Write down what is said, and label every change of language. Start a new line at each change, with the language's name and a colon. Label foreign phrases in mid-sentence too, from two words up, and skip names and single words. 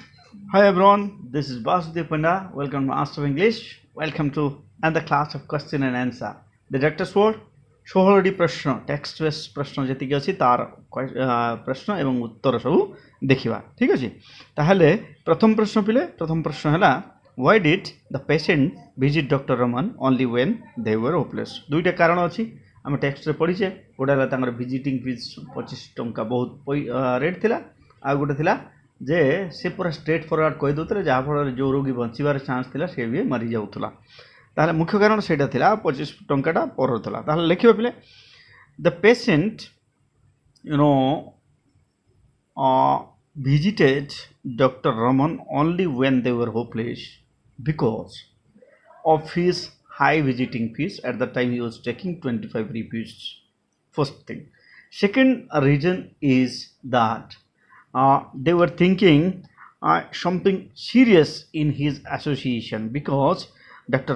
English: Hi everyone, this is Basudev Panda. Welcome to Master of English. Welcome to another class of question and answer. The director's word
Odia: 16ଟି ପ୍ରଶ୍ନ ଟେକ୍ସଟ ବେସ୍ ପ୍ରଶ୍ନ ଯେତିକି ଅଛି ତାର ପ୍ରଶ୍ନ ଏବଂ ଉତ୍ତର ସବୁ ଦେଖିବା ଠିକ୍ ଅଛି। ତାହେଲେ ପ୍ରଥମ ପ୍ରଶ୍ନ ହେଲା
English: why did the patient visit Dr. Raman only when they were hopeless?
Odia: ଦୁଇଟା କାରଣ ଅଛି ଆମେ ଟେକ୍ସଟରେ ପଢ଼ିଛେ। ଗୋଟେ ହେଲା ତାଙ୍କର
English: visiting fees
Odia: 25 ଟଙ୍କା ବହୁତ ରେଟ୍ ଥିଲା, ଆଉ ଗୋଟେ ଥିଲା ଯେ ସେ ପୁରା
English: straight forward
Odia: କହିଦେଉଥିଲେ ଯାହାଫଳରେ ଯେଉଁ ରୋଗୀ ବଞ୍ଚିବାର ଚାନ୍ସ ଥିଲା ସେ ବି ମରିଯାଉଥିଲା। ତାହେଲେ ମୁଖ୍ୟ କାରଣ ସେଇଟା ଥିଲା, 25 ଟଙ୍କାଟା ପରଉଥିଲା। ତାହେଲେ ଲେଖିବା ପିଲେ
English: the patient visited Dr. Raman only when they were hopeless because of his high visiting fees. At the time he was taking 25 rupees. First thing. Second reason is that they were thinking something serious in his association because Dr.